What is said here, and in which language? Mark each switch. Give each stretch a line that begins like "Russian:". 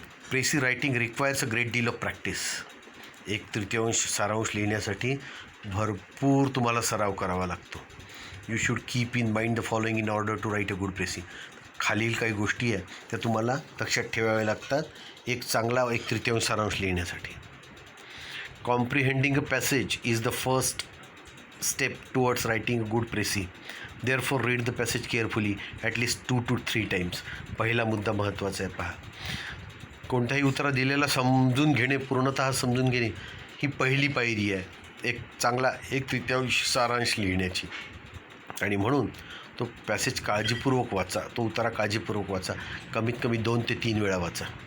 English: précis writing requires a great deal of practice.
Marathi: 1/3 सारांश लिहिण्यासाठी भरपूर तुम्हाला सराव करावा लागतो.
English: You should keep in mind the following in order to write a good précis.
Marathi: खालील काही गोष्टी आहेत त्या तुम्हाला लक्षात ठेवाव्या लागतात एक चांगला 1/3 सारांश लिहिण्यासाठी.
English: Comprehending a passage is the first step towards writing a good précis. Therefore read the passage carefully at least 2 to 3 times.
Marathi: पहिला मुद्दा महत्त्वाचा आहे. पहा, कोणत्याही उत्तरा दिलेला समजून घेणे, पूर्णतः समजून घेणे ही पहिली पायरी आहे एक चांगला 1/3 सारांश लिहिण्याची. आणि म्हणून तो पॅसेज काळजीपूर्वक वाचा, तो उतारा काळजीपूर्वक वाचा, कमीत कमी 2 ते 3 वेळा वाचा.